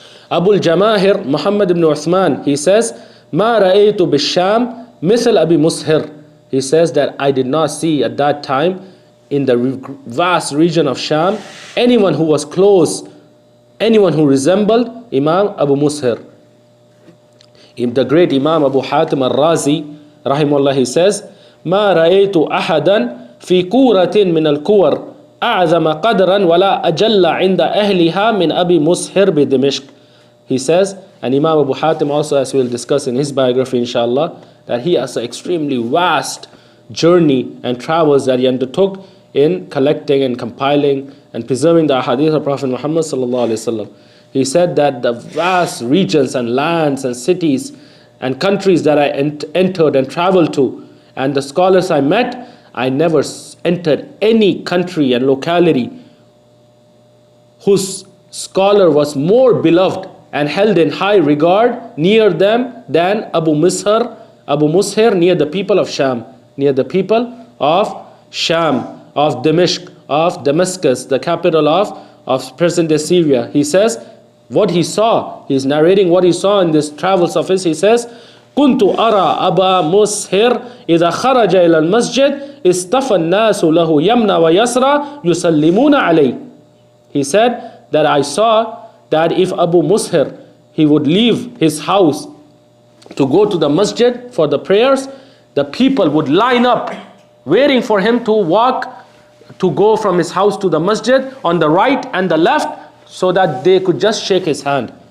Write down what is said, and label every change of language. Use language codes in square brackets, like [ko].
[en] Abu al-Jamahir, Muhammad ibn Uthman, he says, [ar] ما رأيت بالشام مثل أبي مسهر. [en] He says that I did not see at that time in the vast region of Sham anyone who was close, anyone who resembled Imam Abu Mushir. The great Imam Abu Hatim al-Razi, rahimahullah, he says, [ar] ما رأيت أحدا في كورة من الكور أعظم قدرا ولا أجل عند أهلها من أبي مسهر بدمشق. [en] He says, and Imam Abu Hatim also, as we'll discuss in his biography inshallah, that he has an extremely vast journey and travels that he undertook in collecting and compiling and preserving the hadith of Prophet Muhammad sallallahu alaihi wasallam. He said that the vast regions and lands and cities and countries that I entered and traveled to, and the scholars I met, I never entered any country and locality whose scholar was more beloved and held in high regard near them than Abu Mushir near the people of Sham, near the people of Sham, of Dimashq, of Damascus, the capital of present-day Syria. He says what he saw. He's narrating what he saw in this travels of his. He says, [ar] كنت أرى أبا مسهر إذا خرج إلى المسجد اصطفى الناس له يمنى ويسرى يسلمون عليه. [en] He said that I saw that if Abu Mushir, he would leave his house to go to the masjid for the prayers, the people would line up waiting for him to walk, to go from his house to the masjid on the right and the left, so that they could just shake his hand.